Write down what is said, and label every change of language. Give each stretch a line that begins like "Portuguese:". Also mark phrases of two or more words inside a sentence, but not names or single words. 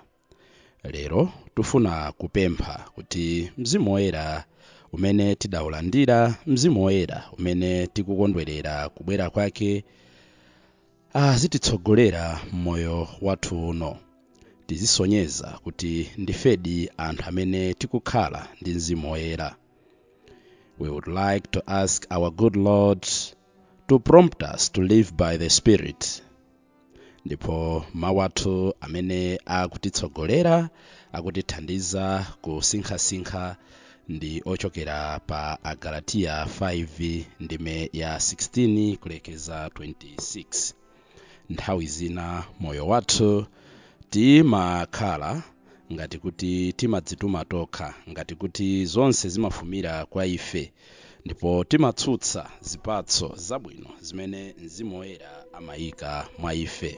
Nyanja: Lero tufuna kupempha kuti Mzimu Woyera umene tidawulandira, Mzimu Woyera umene tikukondwerera kubwera kwake, azititsogolera mmoyo wathu uno. Tizisonyeza kuti ndifedi anthu amene tikukhala ndi Mzimu Woyera.
English: We would like to ask our good Lord to prompt us to live by the Spirit.
Nyanja: Ndipo mawu athu amene akutitsogolera, akutithandiza kusinkhasinkha ndi ochokera pa Agalatiya 5 ndime ya 16 kulekeza 26. Nthawi zina moyo wathu timakhala ngati kuti timadzituma tokha, ngati kuti zonse zimafumira kwa ife, ndipo timatsutsa zipatso zabwino zimene Mzimu Woyera amayika mwa ife.